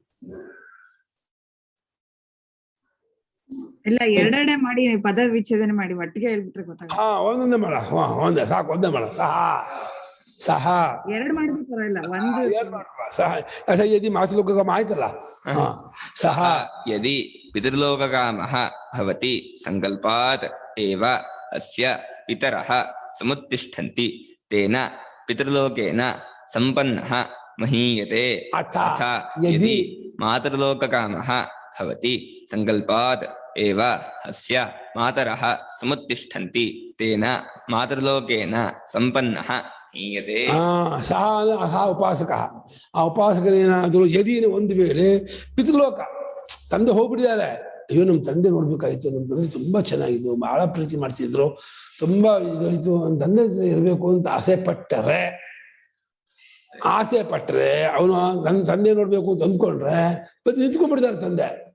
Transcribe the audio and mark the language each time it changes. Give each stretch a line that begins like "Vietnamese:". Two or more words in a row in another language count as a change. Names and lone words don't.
Kannada: ಇಲ್ಲ, ಎರಡೆರಡೆ ಮಾಡಿ ಪದ ವಿಚ್ಛೇದನೆ ಮಾಡಿ ಒಟ್ಟಿಗೆ ಹೇಳ್ಬಿಟ್ರೆ ಗೊತ್ತಾಗ. ಒಂದೊಂದೇ ಮಾಡ, ಒಂದೇ ಸಾಕು, ಒಂದೇ ಮಾಡ. ಸಹ ಎರಡು ಮಾಡಿದ್ರೆ ಪರವಾಗಿಲ್ಲ, ಒಂದು
Sanskrit: ಸಹ ಯದಿ ಮಾತೃಲೋಕಕಾಮ ಆಯ್ತಲ್ಲ. ಸಹ ಯದಿ ಪಿತೃಲೋಕಕಾಮಃ ಭವತಿ ಸಂಕಲ್ಪಾತ್ ಏವ ಅಸ್ಯ ಪಿತರಃ ಸಮುತ್ತಿಷ್ಠಂತಿ ತೇನ ಪಿತೃಲೋಕೇನ ಸಂಪನ್ನಃ ಮಹೀಯತೆ. ಅಥ ಯದಿ ಮಾತೃಲೋಕಕಾಮಃ ಭವತಿ ಸಂಕಲ್ಪಾತ್ ಏವ ಅಸ್ಯ ಮಾತರಃ ಸಮುತ್ತಿಷ್ಠಂತಿ ತೇನ ಮಾತೃಲೋಕೇನ ಸಂಪನ್ನಃ ಮಹೀಯತೆ. ಸಹ ಉಪಾಸಕ.
Kannada: ಆ ಉಪಾಸಕನೇನಾದರೂ ಯದಿ ಒಂದು ವೇಳೆ ಪಿತೃಲೋಕ ತಂದೆ ಹೋಗ್ಬಿಟ್ಟಿದ್ದಾರೆ, ಅಯ್ಯೋ ನಮ್ಮ ತಂದೆ ನೋಡ್ಬೇಕಾಯ್ತು, ನಮ್ಮ ತಂದೆ ತುಂಬಾ ಚೆನ್ನಾಗಿದ್ದು, ಬಹಳ ಪ್ರೀತಿ ಮಾಡ್ತಿದ್ರು, ತುಂಬಾ ಇದಾಯ್ತು, ನನ್ನ ತಂದೆ ಇರಬೇಕು ಅಂತ ಆಸೆ ಪಟ್ಟರೆ ಅವನು ನನ್ನ ತಂದೆ ನೋಡ್ಬೇಕು ಅಂತ ಅಂದ್ಕೊಂಡ್ರೆ ನಿಂತ್ಕೊಂಡ್ಬಿಡ್ತಾರೆ ತಂದೆ.